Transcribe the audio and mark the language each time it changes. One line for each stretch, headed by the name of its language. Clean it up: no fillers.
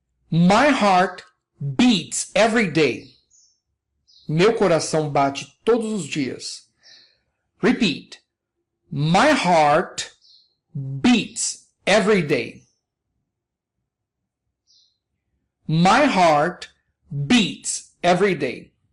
English: My heart beats every day.
Portuguese: Meu coração bate todos os dias.
English: Repeat. My heart beats every day. My heart beats every day.